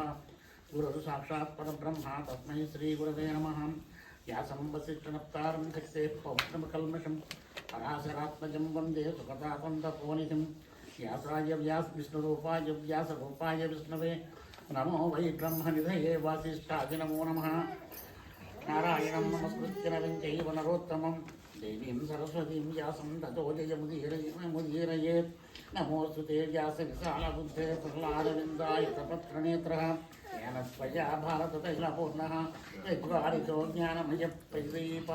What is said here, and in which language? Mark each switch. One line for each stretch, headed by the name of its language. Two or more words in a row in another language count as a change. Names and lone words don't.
Sanskrit: గురుర్ సాక్షాత్ పరబ్రహ్మ తస్మై శ్రీగురవే నమః. వ్యాసం వసిష్ఠనప్తారం శక్తే పౌత్రమకల్మషం పరాశరాత్మజం వందే సుఖదాపంతపోనిధిం. వ్యాసాయ విష్ణురూపాయ వ్యాసరూపాయ విష్ణవే నమో వై బ్రహ్మనిధయే వాసిష్ఠాయ నమో నమః. నారాయణం నమస్కృత్య నరం చైవ నరోత్తమం దేవీం సరస్వతీం వ్యాసం తతో జయముదీరయేత్. నమోऽस्तु ते व्यासविशालबुद्धे प्रह्लादविन्दायतपत्रनेत्रः. येन त्वया भारततैलपूर्णः चत्वारितो ज्ञानमयप्रदीपः.